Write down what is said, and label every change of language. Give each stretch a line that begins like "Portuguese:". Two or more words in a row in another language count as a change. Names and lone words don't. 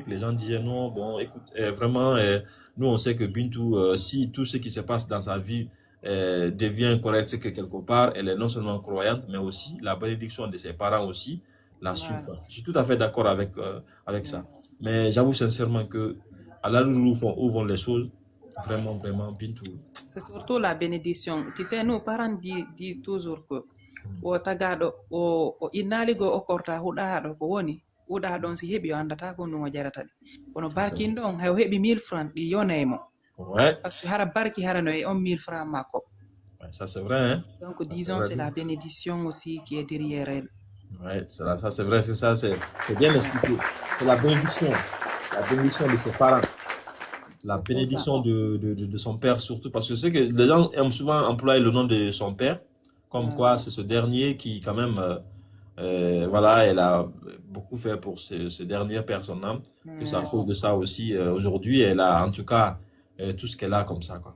French: Les gens disaient non, bon, écoute, vraiment, nous on sait que Bintou, si tout ce qui se passe dans sa vie devient correct, c'est que quelque part, elle est non seulement croyante, mais aussi la bénédiction de ses parents aussi la suit, Voilà. quoi. Je suis tout à fait d'accord avec Ouais. ça. Mais j'avoue sincèrement que à la où vont les choses, vraiment, vraiment, Bintou. C'est surtout la bénédiction. Tu sais, nos parents disent toujours que
Fula: o tagaɗo o innaligo o korta huɗaɗo ko woni huɗa ɗon si heɓi o andata ko no o jarata ɗi kono
French: C'est ça.
Fula: barkin ɗon hay o heɓi 1000 francs ɗi yonaymo
French: Ouais, par ce que
Fula: hara barki harano e on 1000 francs makko.
French: ouais, ça c'est vrai, hein. Donc Ça c'est disons vrai. c'est la bénédiction aussi qui est derrière elle. Ouais, ça c'est vrai, ça c'est bien expliqué. C'est la bénédiction de ses parents, la C'est pour ça. bénédiction de son père surtout, parce que c'est que les gens aiment souvent employer le nom de son père, comme quoi c'est ce dernier qui quand même, voilà, elle a beaucoup fait pour ce dernier personnage, que c'est à cause de ça aussi, aujourd'hui, elle a en tout cas tout ce qu'elle a comme ça, quoi.